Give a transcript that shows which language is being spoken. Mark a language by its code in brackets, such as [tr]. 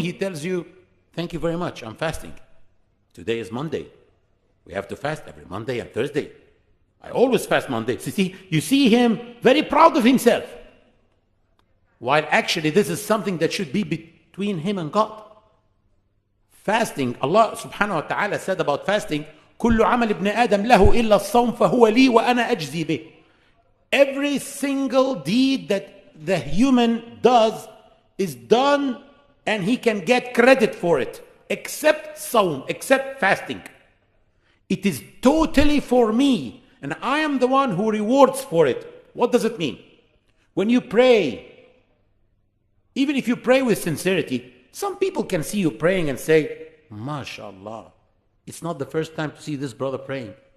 [en] He tells you, "Thank you very much, I'm fasting. Today is Monday. We have to fast every Monday and Thursday. I always fast Monday." You see him very proud of himself. While actually this is something that should be between him and God. Fasting, Allah subhanahu wa ta'ala said about fasting, [ar] كل عمل ابن آدم له إلا الصوم فهو لي وأنا أجزي به. [en] Every single deed that the human does is done and he can get credit for it, except sawm, except fasting. It is totally for me, and I am the one who rewards for it. What does it mean? When you pray, even if you pray with sincerity, some people can see you praying and say, MashaAllah, it's not the first time to see this brother praying.